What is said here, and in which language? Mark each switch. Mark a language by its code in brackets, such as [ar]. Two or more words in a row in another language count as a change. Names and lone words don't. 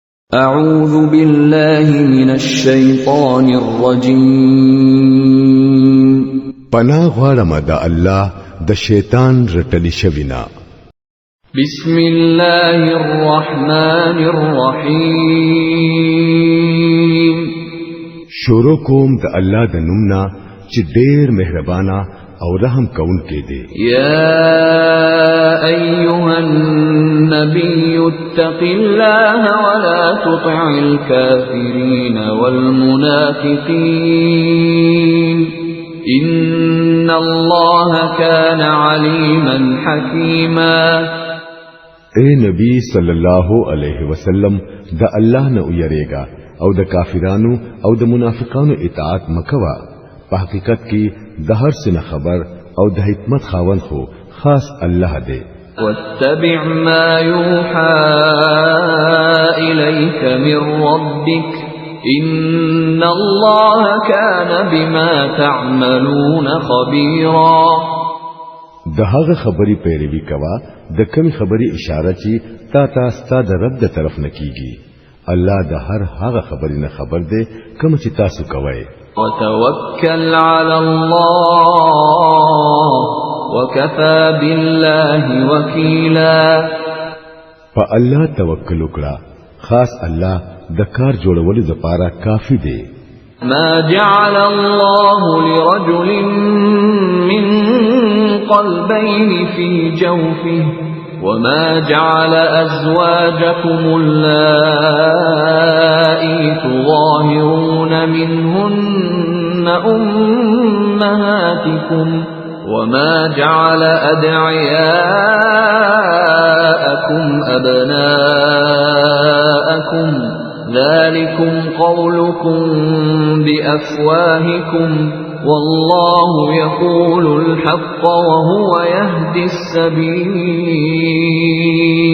[ar] أعوذ بالله من الشيطان الرجيم [ps] پناه غواړم د الله د شیطان رټلی شوینا. [ar] بسم الله الرحمن الرحيم [ps] شروع کوم د الله د نومنا چې ډېر مهربانا او رحم کون کې دی. [ar] يا أيها النبي اتق الله ولا تطع الكافرين والمنافقين إن الله كان عليما حكيما. [ps] اے نبی [ar] صلی الله علیه وسلم [ps] د الله نه ویریږه او د کافرانو او د منافقانو اطاعت مکوا. په حقیقت کې د هر څه خبر او د حکمت خاوند خو خاص الله دی. [ar] واتبع ما يوحى إليك من ربك إن الله كان بما تعملون خبيرا. [ps] د هغه خبري پیروي کوا د کمی خبري اشاره چې تا ستاسو د رب د طرف نه کیږي. الله د هر هغه خبري نه خبر دی کوم چې تاسو کوئ. [ar] وتوكل على الله وكفى بالله وكيلا. [ps] فالله توکل وکړه خاص الله د کار جوړولو لپاره کافی دی. [ar] ما جعل الله لرجل من قلبين في جوفه وما جعل أزواجكم اللائي تظاهرون منهن أمهاتكم وما جعل أدعياءكم أبناءكم ذلكم قولكم بأفواهكم والله يقول الحق وهو يهدي السبيل.